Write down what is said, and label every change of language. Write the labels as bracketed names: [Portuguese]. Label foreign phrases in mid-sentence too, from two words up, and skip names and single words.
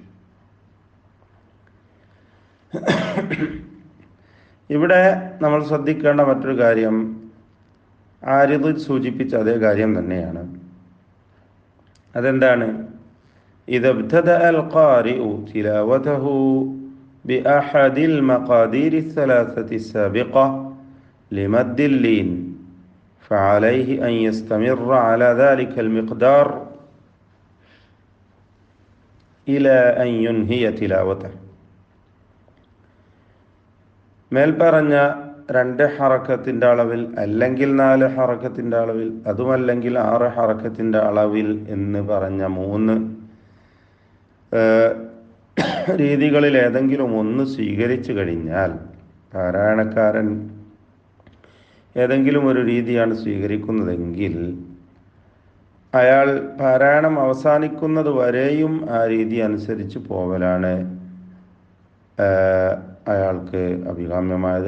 [Malayalam] ഇവിടെ നമ്മൾ ശ്രദ്ധിക്കേണ്ട മറ്റൊരു കാര്യം, ആരിദ് സൂചിപ്പിച്ച അതേ കാര്യം തന്നെയാണ്. [Arabic] അതെന്താണ്? إذا ابتدأ القارئ تلاوته بأحد المقادير الثلاثة السابقة لمد اللين فعليه أن يستمر على ذلك المقدار إلى أن ينهي تلاوته. [Malayalam] മേൽപ്പറഞ്ഞ 2 ഹറക്കത്തിൻ്റെ അളവിൽ, അല്ലെങ്കിൽ 4 ഹറക്കത്തിൻ്റെ അളവിൽ, അതുമല്ലെങ്കിൽ 6 ഹറക്കത്തിൻ്റെ അളവിൽ എന്ന് പറഞ്ഞ 3 രീതികളിൽ ഏതെങ്കിലും ഒന്ന് സ്വീകരിച്ചു കഴിഞ്ഞാൽ, പാരായണക്കാരൻ ഏതെങ്കിലും ഒരു രീതിയാണ് സ്വീകരിക്കുന്നതെങ്കിൽ അയാൾ പാരായണം അവസാനിക്കുന്നത് വരെയും ആ രീതി അനുസരിച്ച് പോകലാണ് അയാൾക്ക് അഭികാമ്യമായത്.